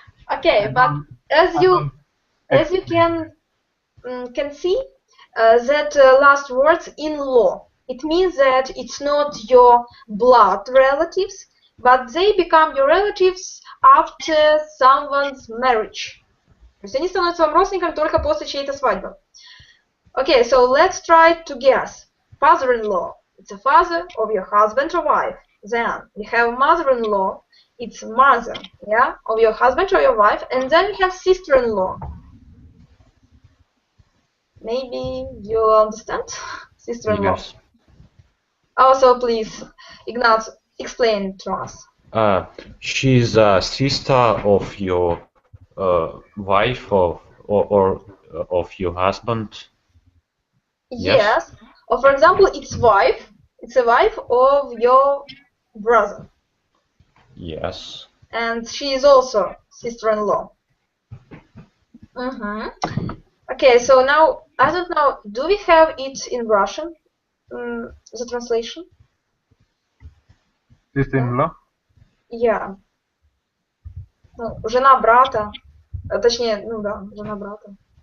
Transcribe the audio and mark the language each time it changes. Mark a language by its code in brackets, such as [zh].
[en] Okay, but as you can see, that last words in-law. It means that it's not your blood relatives, but they become your relatives after someone's marriage. [ru] То есть они становятся вам родственниками только после чьей-то свадьбы. [en] Okay, so let's try to guess. Father-in-law. It's a father of your husband or wife. Then we have mother-in-law. It's mother, yeah, of your husband or your wife. And then we have sister-in-law. Maybe you understand? Sister-in-law. Yes. Also, please, Ignat, explain to us. She's a sister of your wife or of your husband. Yes. Or for example, it's wife. It's a wife of your brother. Yes. And she is also sister-in-law. Okay, so now, I don't know, do we have it in Russian, the translation? Sister-in-law? Yeah. [ru] Ну, жена брата, точнее, ну да, жена брата.